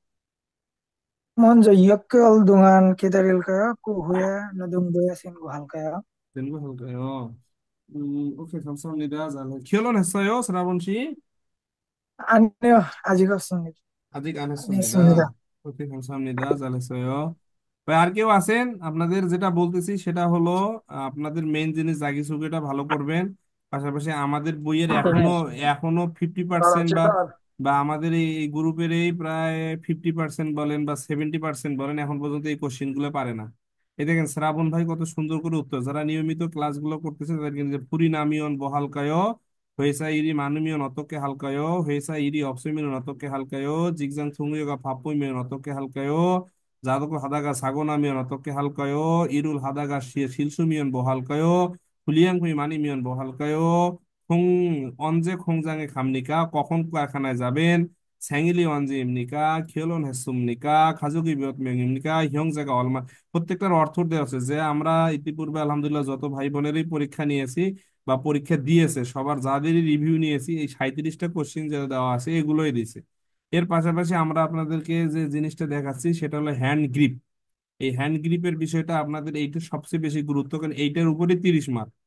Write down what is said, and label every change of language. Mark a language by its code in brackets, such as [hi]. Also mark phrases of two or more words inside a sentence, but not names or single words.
[ko] 먼저 6개월 동안 기다릴까요? 그 후에 노동부에 신고할까요? 되는 거 할까요? 오케이, 감사합니다. 잘, 결혼했어요, শ্রাবণ 씨? 아니요, 아직 없습니다. 아직 안 안 했습니다. [bn] 했습니다. ওকে [ko] 감사합니다. 잘했어요। [bn] ভাই আর কেউ আছেন? আপনাদের যেটা বলতেছি সেটা হলো আপনাদের মেইন জিনিস জাগিসুগিটা ভালো করবেন। পাশাপাশি আমাদের বইয়ের এখনো এখনো 50% বা বা আমাদের এই গ্রুপের এই প্রায় 50% বলেন বা 70% বলেন এখন পর্যন্ত এই কোশ্চেন গুলো পারে না। এই দেখেন শ্রাবণ ভাই কত সুন্দর করে উত্তর, যারা নিয়মিত ক্লাসগুলো করতেছে তাদের কিন্তু পুরিনামিয়ন বহালকায় [ko] 회사 일이 많으면 어떻게 할까요? 회사 일이 없으면 어떻게 할까요? 직장 동료가 바쁘면 어떻게 할까요? 자덕을 하다가 사고 나면 어떻게 할까요? 일을 하다가 실수면 뭐 할까요? 불량품이 많으면 뭐 할까요? 언제 공장에 갑니까? [bn] কখন কারখানায় যাবেন? [ko] 생일이 언제입니까? 결혼했습니까? 가족이 몇 명입니까? 형제가 얼마? [bn] প্রত্যেকটার অর্থ দেওয়া আছে যে আমরা ইতিপূর্বে আলহামদুলিল্লাহ যত ভাই বোনেরই পরীক্ষা নিয়েছি বা পরীক্ষা দিয়েছে সবার যাদেরই রিভিউ নিয়েছি এই 37টা কোশ্চেন যেটা দেওয়া আছে এগুলোই দিছে। এর পাশাপাশি আমরা আপনাদেরকে যে জিনিসটা দেখাচ্ছি সেটা হলো হ্যান্ড গ্রিপ। এই হ্যান্ড গ্রিপের বিষয়টা আপনাদের এইটা সবচেয়ে বেশি গুরুত্ব, কারণ এইটার উপরে 30 মার্ক।